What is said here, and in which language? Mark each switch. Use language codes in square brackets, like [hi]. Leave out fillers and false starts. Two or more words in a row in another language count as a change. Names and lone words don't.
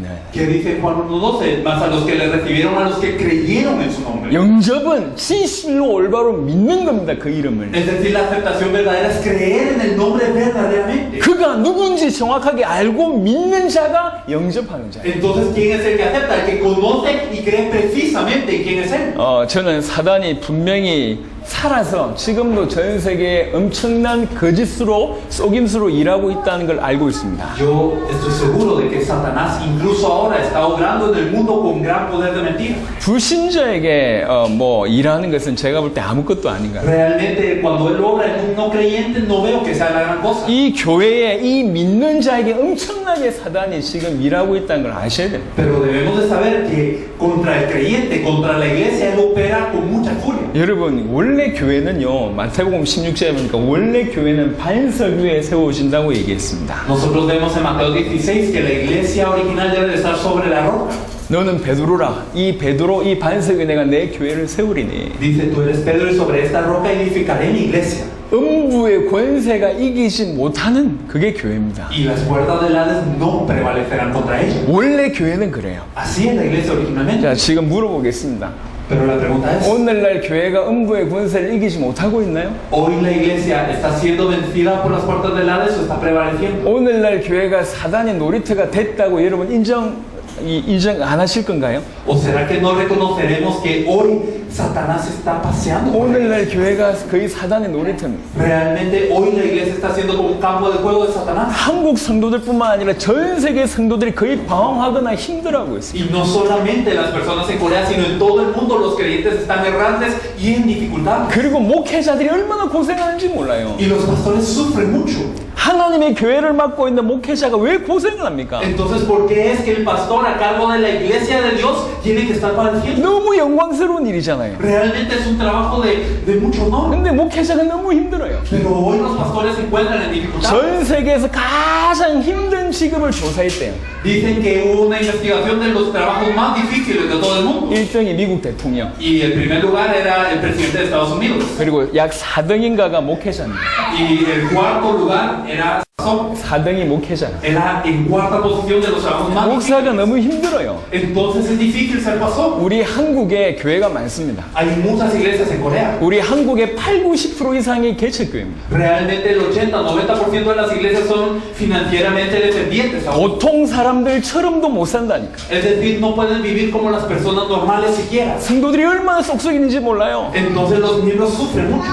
[es] Que dice Juan 1:12, más a los que le recibieron, a los que creyeron en su nombre. [ko] 영접은 진실로 올바로 믿는 겁니다. 그 이름을. [es] Es decir, la aceptación verdadera es creer en el nombre verdaderamente. [ko] 그가 누군지 정확하게 알고 믿는 자가 영접하는 자예요. [es] Entonces, ¿quién es el que acepta? El que conoce y cree precisamente en quién es él. [ko] 저는 사단이 분명히 살아서 지금도 전 세계에 엄청난 거짓으로 속임수로 일하고 있다는 걸 알고 있습니다. [es] Yo estoy seguro de que Satanás incluso ahora está obrando en el mundo con gran poder de mentira. [ko] 불신자에게 뭐 일하는 것은 제가 볼 때 아무것도 아닌가. [es] Realmente cuando él obra en un no creyente no veo que sea la gran cosa. [ko] 이 교회에 이 믿는 자에게 엄청나게 사단이 지금 일하고 있다는 걸 아셔야 됩니다. [es] Pero debemos de saber que contra el creyente, contra la iglesia, él opera con mucha furia. [ko] 여러분 원래 교회는요 마태복음 16장에 보니까 원래 교회는 반석 위에 세워진다고 얘기했습니다. [es] Nosotros vemos en Mateo 16 que la iglesia original debe de estar sobre la roca. [ko] 너는 베드로라 이 베드로 이 반석 위에 내가 내 교회를 세우리니 [es] Dice, tú eres Pedro y sobre esta roca edificaré mi iglesia. [ko] 음부의 권세가 이기지 못하는 그게 교회입니다. [es] Y las puertas del Hades no prevalecerán contra ella. [ko] 원래 교회는 그래요. [es] Así es la iglesia originalmente. [ko] 자 지금 물어보겠습니다. [es] Pero la pregunta es, [ko] 오늘날 교회가 음부의 권세를 이기지 못하고 있나요? [es] ¿hoy la iglesia está siendo vencida por las puertas del Hades o está prevaleciendo? [ko] 오늘날 교회가 사단의 놀이터가 됐다고 여러분 인정 안 하실 건가요? [es] ¿O será que no reconoceremos que hoy Satanás está paseando por la [ko] 오늘날 [es] iglesia? [ko] 교회가 거의 사단의 놀이터입니다. [es] Realmente hoy la iglesia está siendo como un campo de juego de Satanás. [ko] 한국 성도들뿐만 아니라 전 세계 성도들이 거의 방황하거나 힘들어하고 있습니다. [es] Y no solamente las personas en Corea, sino en todo el mundo los creyentes están errantes y en dificultad. [ko] 그리고 목회자들이 얼마나 고생하는지 몰라요. [es] Y los pastores sufren mucho. [ko] 하나님의 교회를 맡고 있는 목회자가 왜 고생을 합니까? [es] Entonces, ¿por qué es que el pastor a cargo de la iglesia de Dios tiene que estar padeciendo? [ko] 너무 영광스러운 일이잖아요. [es] Realmente es un trabajo de mucho honor. [ko] 근데 목회자가 너무 힘들어요. [es] Pero hoy los pastores se encuentran en dificultad. [ko] 전 세계에서 가장 힘든 직업을 조사했대요. [es] Dicen que hubo una investigación de los trabajos más difíciles de todo el mundo. [ko] 1등이 미국 대통령, [es] Y el primer lugar era el presidente de Estados Unidos. [ko] 그리고 약 4등인가가 목회자입니다. [es] Y el cuarto lugar era [ko] 4등이 목회자. [es] era en cuarta posición de los trabajos más difíciles. [ko] 목사가 너무 힘들어요. [es] Entonces es difícil ser pastor. [ko] 우리 한국에 교회가 많습니다. [es] Hay muchas iglesias en Corea. [ko] 우리 한국의 80-90% 이상이 개척교회입니다. [es] Realmente el 80-90% de las iglesias son financieramente dependientes. [ko] 보통 사람들처럼도 못 산다니까. [es] Es decir, no pueden vivir como las personas normales siquiera. [ko] 성도들이 얼마나 쏙쏙이는지 몰라요. [es] Entonces los miembros sufren mucho.